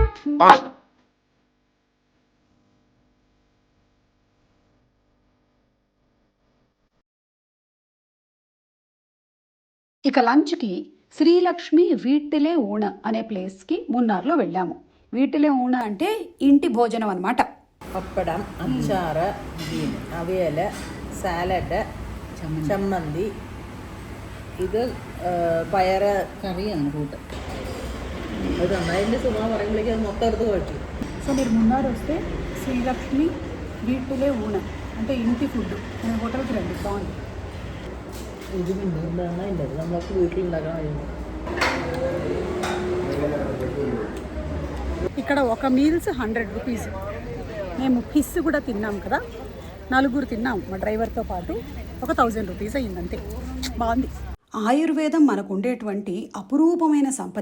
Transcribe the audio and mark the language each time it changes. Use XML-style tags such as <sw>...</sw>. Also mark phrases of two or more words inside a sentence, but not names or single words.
<te>ఇక లంచ్కి శ్రీలక్ష్మి వీటిలే ఊణ అనే ప్లేస్కి మున్నార్లో వెళ్ళాము. వీటిలే ఊణ అంటే ఇంటి భోజనం అన్నమాట.</te> <ml>പപ്പടം, അച്ചാറ്, അവിയൽ, സാലഡ്, ചമ്മന്തി, ഇത് പയറ് കറിയാണ് കൂട്ട്. അത് അതിൻ്റെ സുഖം പറയുമ്പോഴേക്കും അത് മൊത്തം എടുത്ത് കഴിച്ചു.</ml> <te>సో మీరు మున్నార్ వస్తే శ్రీలక్ష్మి వీటిలే ఊణ అంటే ఇంటి ఫుడ్ అనే హోటల్కి రండి, బాగుంది.</te> <ml>ഇത് എന്താണ് അതിൻ്റെ നമ്മളൊക്കെ വീട്ടിലുണ്ടാക്കാൻ കഴിയുന്നു.</ml> <te>ఇక్కడ ఒక మీల్స్ 100 రూపీస్. మేము ఫిష్ కూడా తిన్నాం కదా, 4 తిన్నాం మా డ్రైవర్తో పాటు. ఒక 1000 రూపీస్ అయ్యిందంతే. బాగుంది. ఆయుర్వేదం మనకు ఉండేటువంటి అపురూపమైన సంపద.</te>